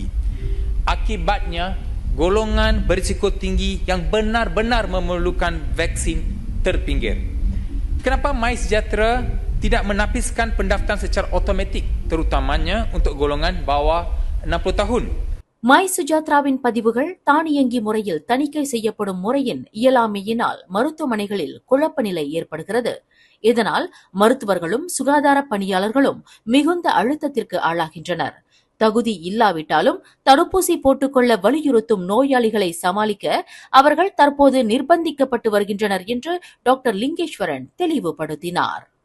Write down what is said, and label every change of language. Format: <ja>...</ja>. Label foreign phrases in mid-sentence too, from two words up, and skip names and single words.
<ms>Akibatnya, golongan berisiko tinggi yang benar-benar memerlukan vaksin terpinggir. Kenapa MySejahtera tidak menapiskan pendaftaran secara automatik terutamanya untuk golongan bawah 60 tahun?</ms> <ta>மை சுஜாத்ராவின் பதிவுகள் தானியங்கி முறையில் தணிக்கை செய்யப்படும் முறையின் இயலாமையினால் மருத்துவமனைகளில் குழப்ப நிலை ஏற்படுகிறது. இதனால் மருத்துவர்களும் சுகாதார பணியாளர்களும் மிகுந்த அழுத்தத்திற்கு ஆளாகின்றனர். தகுதி இல்லாவிட்டாலும் தடுப்பூசி போட்டுக்கொள்ள வலியுறுத்தும் நோயாளிகளை சமாளிக்க அவர்கள் தற்போது நிர்பந்திக்கப்பட்டு வருகின்றனர் என்று டாக்டர் லிங்கேஸ்வரன் தெளிவுபடுத்தினார்.</ta>